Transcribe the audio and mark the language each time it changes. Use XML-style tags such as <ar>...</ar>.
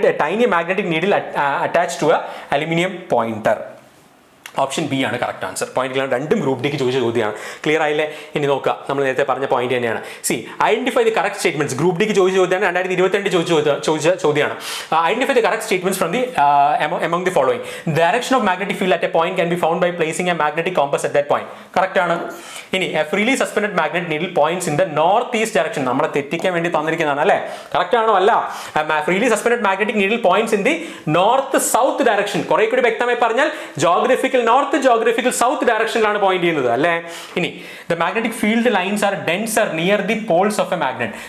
<en>Tiny magnetic needle attach to aluminium pointer.</en> <ml>Option B ആണ് correct answer. Point രണ്ടും group ഡിക്ക് ചോദിച്ച ചോദ്യമാണ്. ക്ലിയർ ആയില്ലേ? ഇനി നോക്കുക, നമ്മൾ നേരത്തെ പറഞ്ഞ പോയിന്റ് തന്നെയാണ്.</ml> <en>Identify the correct statements.</en> <ml>Group ഡിക്ക് ചോദിച്ച ചോദ്യമാണ്. 2022 ചോദിച്ച ചോദ്യമാണ്.</ml> <en>Identify the correct statements from the among the following. Direction of magnetic field at a point can be found by placing a magnetic compass at that point.</en> <ml>Correct ആണ്. ഇനി</ml> <en>Freely suspended magnet needle points in the north east direction.</en> <ml>നമ്മളെ തെറ്റിക്കാൻ വേണ്ടി തന്നിരിക്കുന്നതാണ് അല്ലേ? Correct ആണോ? അല്ല.</ml> <en>Freely suspended magnetic needle points in the north south direction.</en> <ml>കുറെ കൂടി വ്യക്തമായി പറഞ്ഞാൽ geographical north, geographical south ഡയറക്ഷനിലാണ് point ചെയ്യുന്നത് അല്ലേ. ഇനി</ml> <en>The magnetic field lines are denser near the poles of a magnet.</en>